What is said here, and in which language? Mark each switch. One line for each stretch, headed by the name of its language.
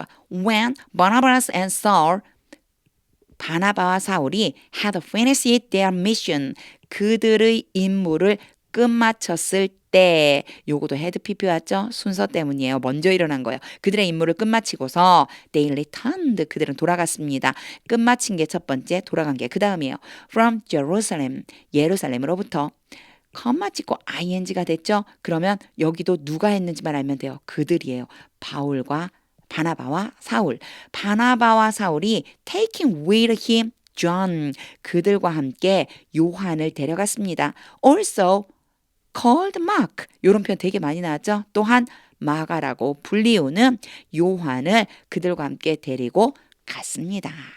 English: When Barnabas and Saul,
Korean: 바나바와 사울이
English: had finished their mission,
Korean: 그들의 임무를 끝마쳤을 때, 요거도 헤드 PP 왔죠? 순서 때문이에요. 먼저 일어난 거예요. 그들의 임무를 끝마치고서
English: they returned,
Korean: 그들은 돌아갔습니다. 끝마친 게 첫 번째, 돌아간 게 그 다음이에요.
English: From Jerusalem,
Korean: 예루살렘으로부터. 컴마 찍고 ing가 됐죠? 그러면 여기도 누가 했는지만 알면 돼요. 그들이에요. 바나바와 사울. 바나바와 사울이
English: taking with him John.
Korean: 그들과 함께 요한을 데려갔습니다.
English: Also called Mark.
Korean: 이런 표현 되게 많이 나왔죠? 또한 마가라고 불리우는 요한을 그들과 함께 데리고 갔습니다.